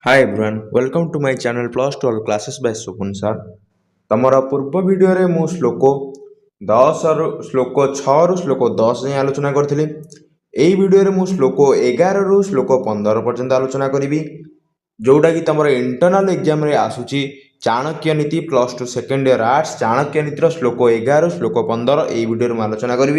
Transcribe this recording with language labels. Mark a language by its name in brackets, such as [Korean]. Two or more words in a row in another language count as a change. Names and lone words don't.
[English] Hi everyone, welcome to my channel Plus 12 Classes by Supun sir. [Odia] ତମର ପୂର୍ବ ଭିଡ଼ିଓରେ ମୁଁ ଶ୍ଲୋକ 6ରୁ ଶ୍ଲୋକ 10 ଯାଏଁ ଆଲୋଚନା କରିଥିଲି। ଏହି ଭିଡ଼ିଓରେ ମୁଁ ଶ୍ଲୋକ 11ରୁ ଶ୍ଲୋକ 15 ପର୍ଯ୍ୟନ୍ତ ଆଲୋଚନା କରିବି, ଯେଉଁଟାକି ତମର [English] internal exam [Odia] ଆସୁଛି। ଚାଣକ୍ୟ ନୀତି [English] plus two second year arts [Odia] ଚାଣକ୍ୟ ନୀତିର ଶ୍ଲୋକ 11ରୁ ଶ୍ଲୋକ 15 ଏହି ଭିଡ଼ିଓରେ ମୁଁ ଆଲୋଚନା କରିବି।